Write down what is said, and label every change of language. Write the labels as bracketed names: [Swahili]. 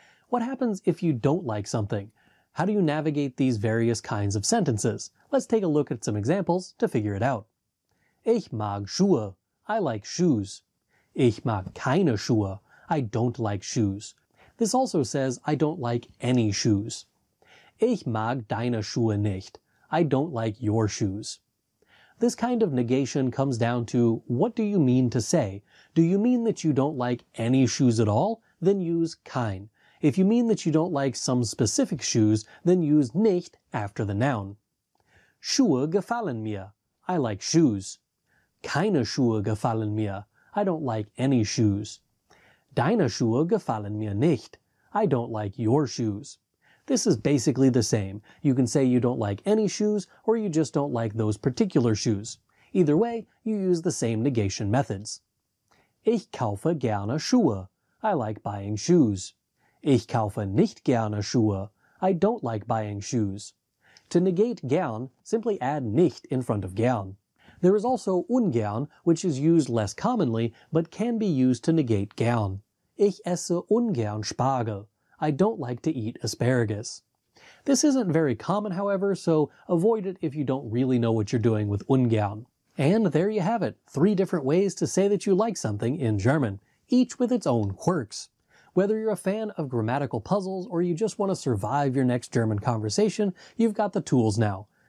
[English] What happens if you don't like something? How do you navigate these various kinds of sentences? Let's take a look at some examples to figure it out. [German] Ich mag Schuhe. [English] I like shoes. [German] Ich mag keine Schuhe. [English] I don't like shoes. This also says I don't like any shoes. [German] Ich mag deine Schuhe nicht. [English] I don't like your shoes. This kind of negation comes down to, what do you mean to say? Do you mean that you don't like any shoes at all? Then use kein. If you mean that you don't like some specific shoes, then use nicht after the noun. [German] Schuhe gefallen mir. [English] I like shoes. [German] Keine Schuhe gefallen mir. [English] I don't like any shoes. [German] Deine Schuhe gefallen mir nicht. [English] I don't like your shoes. This is basically the same. You can say you don't like any shoes, or you just don't like those particular shoes. Either way, you use the same negation methods. [German] Ich kaufe gerne Schuhe. [English] I like buying shoes. [German] Ich kaufe nicht gerne Schuhe. [English] I don't like buying shoes. To negate gern, simply add nicht in front of gern. There is also ungern, which is used less commonly, but can be used to negate gern. [German] Ich esse ungern Spargel. [English] I don't like to eat asparagus. This isn't very common, however, so avoid it if you don't really know what you're doing with ungern. And there you have it, 3 different ways to say that you like something in German, each with its own quirks. Whether you're a fan of grammatical puzzles or you just want to survive your next German conversation, you've got the tools now.